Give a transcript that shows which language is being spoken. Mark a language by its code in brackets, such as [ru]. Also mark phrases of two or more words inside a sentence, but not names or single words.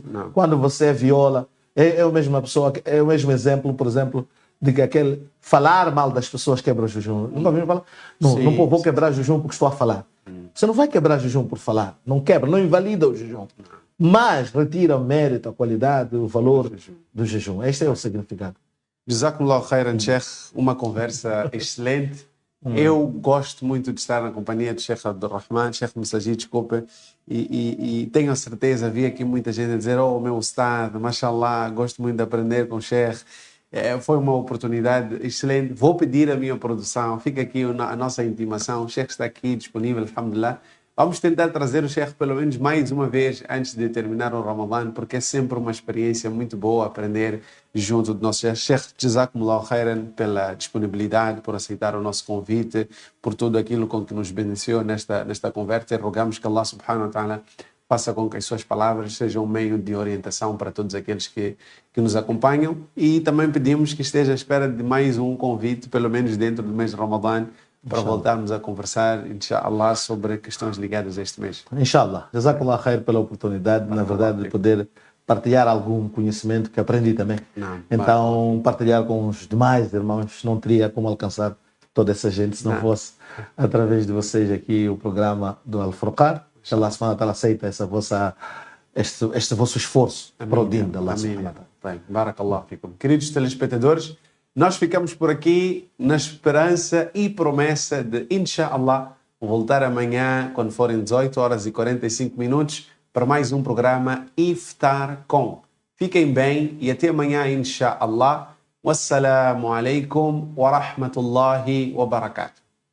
[pt] Quando você viola, é a mesma pessoa, é o mesmo exemplo, por exemplo, de que aquele falar mal das pessoas quebra o jejum. Nunca ouviram falar? Não vou quebrar jejum porque estou a falar. Você não vai quebrar jejum por falar. Não quebra, não invalida o jejum. Mas retira o mérito, a qualidade, o valor do jejum. Este é o significado. [ar] جزاكم الله خيرا, Sheikh. [pt] Uma conversa excelente. Eu gosto muito de estar na companhia do Sheikh Abdulrahman, Sheikh Messagir, desculpa, e tenho a certeza, vi aqui muita gente a dizer: oh, meu Ustad, mashallah, gosto muito de aprender com o Sheikh. Foi uma oportunidade excelente. Vou pedir a minha produção, fica aqui a nossa intimação, o Sheikh está aqui disponível, alhamdulillah. Vamos tentar trazer o Sheikh pelo menos mais uma vez antes de terminar o Ramadã, porque é sempre uma experiência muito boa aprender junto do nosso Sheikh. Sheikh, [ar] جزاكم الله خيرا [pt] pela disponibilidade, por aceitar o nosso convite, por tudo aquilo com que nos beneficiou nesta conversa. E rogamos que [ar] الله سبحانه وتعالى [pt] faça com que as suas palavras sejam um meio de orientação para todos aqueles que nos acompanham. E também pedimos que esteja à espera de mais um convite, pelo menos dentro do mês de Ramadã, para voltarmos a conversar, inshallah, sobre questões ligadas a este mês. Inshallah. [ar] جزاك الله خير [pt] pela oportunidade, na verdade, de poder partilhar algum conhecimento que aprendi também. Então, partilhar com os demais irmãos, não teria como alcançar toda essa gente se não fosse através de vocês aqui o programa do Al-Furqan. [ar] الله سبحانه وتعالى [pt] aceita este vosso esforço para o din de [ar] الله سبحانه وتعالى. بارك الله فيكم. [pt] Queridos telespectadores, nós ficamos por aqui na esperança e promessa de, inshallah, voltar amanhã, quando forem 18 horas e 45 minutos, para mais um programa Iftar com. Fiquem bem e até amanhã, inshallah. [ar] والسلام عليكم ورحمة الله وبركاته.